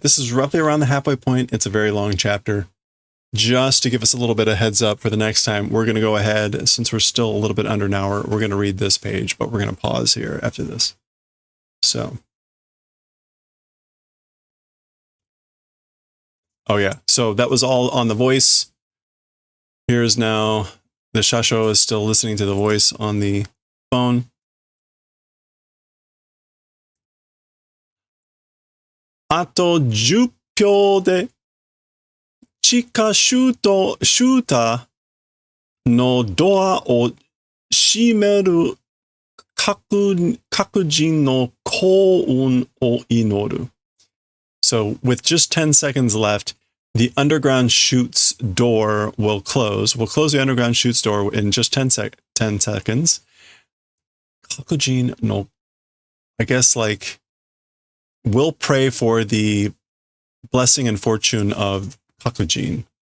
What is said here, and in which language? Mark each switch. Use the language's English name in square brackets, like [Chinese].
[English] This is roughly around the halfway point. It's a very long chapter. Just to give us a little bit of heads up for the next time, we're going to go ahead, since we're still a little bit under an hour, we're going to read this page, but we're going to pause here after this. So. Oh yeah, so that was all on the voice. Here's now, the shasho is still listening to the voice on the phone. [Japanese] Ato 10票で地下シュータのドアを閉める各人の幸運を祈る. [English] So with just 10 seconds left, the underground chute's door will close. We'll close the underground chute's door in just 10 seconds. [Japanese] Kakujin no, [English] I guess like, we'll pray for the blessing and fortune of Kakujin.